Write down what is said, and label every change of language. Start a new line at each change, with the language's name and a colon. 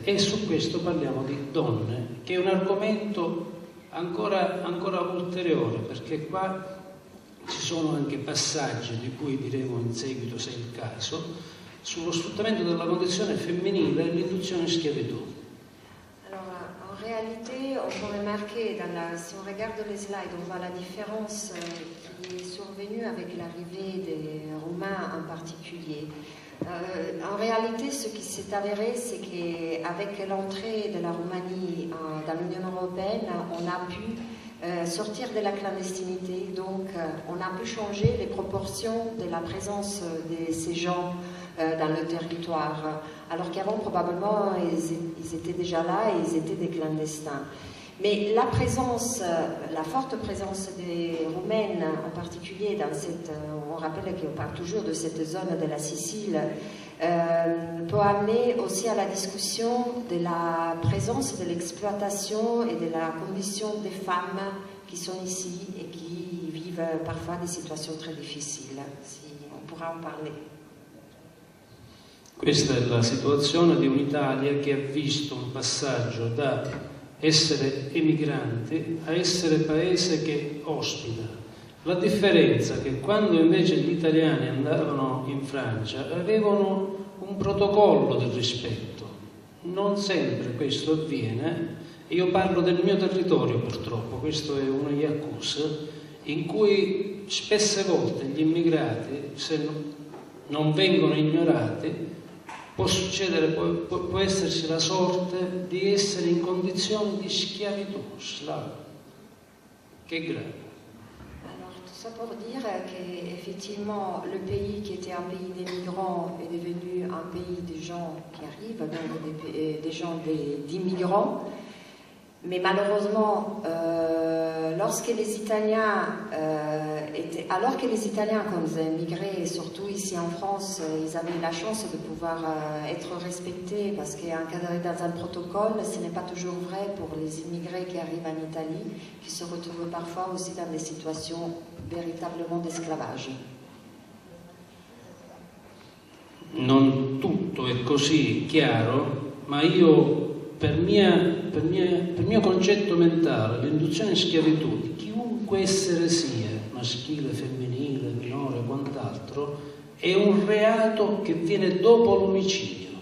Italian: E su questo parliamo di donne, che è un argomento ancora ulteriore, perché qua ci sono anche passaggi di cui diremo in seguito, se è il caso, sullo sfruttamento della condizione femminile e l'induzione in schiavitù.
French: En réalité, on peut remarquer, si on regarde les slides, on voit la différence qui est survenue avec l'arrivée des Roumains en particulier. En réalité, ce qui s'est avéré, c'est qu'avec l'entrée de la Roumanie dans l'Union européenne, on a pu sortir de la clandestinité. Donc, on a pu changer les proportions de la présence de ces gens dans le territoire, alors qu'avant, probablement, ils étaient déjà là et ils étaient des clandestins. Mais la présence, la forte présence des Roumaines, en particulier dans cette, on rappelle qu'on parle toujours de cette zone de la Sicile, peut amener aussi à la discussion de la présence de l'exploitation et de la condition des femmes qui sont ici et qui vivent parfois des situations très difficiles. Si on pourra en parler.
Italian: Questa è la situazione di un'Italia che ha visto un passaggio da essere emigranti a essere paese che ospita. La differenza è che quando invece gli italiani andavano in Francia avevano un protocollo del rispetto. Non sempre questo avviene. Io parlo del mio territorio purtroppo, questo è uno Iacus, in cui spesse volte gli immigrati, se non vengono ignorati, può succedere, può esserci la sorte di essere in condizioni di schiavitù, slava, che è grave.
French: Alors, tout ça pour dire qu'effectivement, le pays qui était un pays des migrants est devenu un pays des gens qui arrivent, donc des gens d'immigrants. Mais malheureusement, alors que les Italiens, quand ils émigraient, et surtout ici en France, ils avaient la chance de pouvoir être respectés parce qu'encadrés dans un protocole, ce n'est pas toujours vrai pour les immigrés qui arrivent en Italie, qui se retrouvent parfois aussi dans des situations véritablement d'esclavage.
Italian: Non tutto è così chiaro, ma io per mio concetto mentale, l'induzione in schiavitù di chiunque essere sia, maschile, femminile, minore, quant'altro, è un reato che viene dopo l'omicidio.